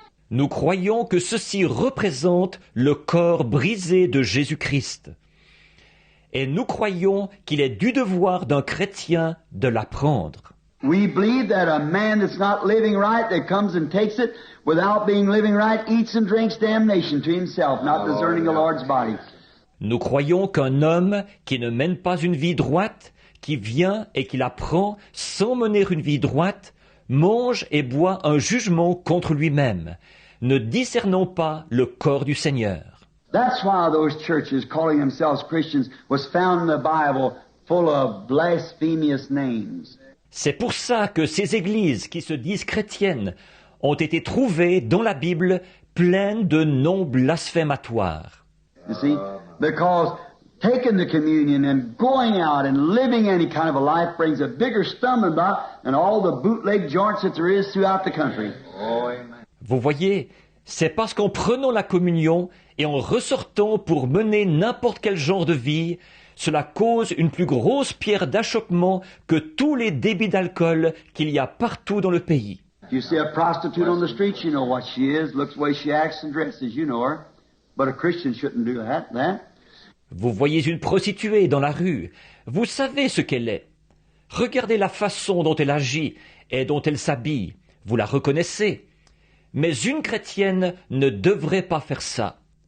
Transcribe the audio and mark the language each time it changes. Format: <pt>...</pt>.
<fr>Nous croyons que ceci représente le corps brisé de Jésus-Christ. Et nous croyons qu'il est du devoir d'un chrétien de la prendre.</fr> <en>We believe that a man that's not living right, that comes and takes it without being living right, eats and drinks damnation to himself, not discerning the Lord's body.</en> <fr>Nous croyons qu'un homme qui ne mène pas une vie droite, qui vient et qui la prend sans mener une vie droite, mange et boit un jugement contre lui-même, ne discernant pas le corps du Seigneur.</fr> <en>That's why those churches calling themselves Christians was found in the Bible full of blasphemous names.</en> <fr>C'est pour ça que ces églises qui se disent chrétiennes ont été trouvées dans la Bible pleines de noms blasphématoires.</fr> <en>You see? Because taking the communion and going out and living any kind of a life brings a bigger stumbling block than all the bootleg joints that there is throughout the country.</en> <fr>Vous voyez, c'est parce qu'en prenant la communion et en ressortant pour mener n'importe quel genre de vie, cela cause une plus grosse pierre d'achoppement que tous les débits d'alcool qu'il y a partout dans le pays.</fr> <en>If you see a prostitute on the street, you know what she is, looks the way she acts and dresses, you know her. But a Christian shouldn't do that.</en> <fr>Vous voyez une prostituée dans la rue, vous savez ce qu'elle est. Regardez la façon dont elle agit et dont elle s'habille, vous la reconnaissez. Mais une chrétienne ne devrait pas faire ça.</fr>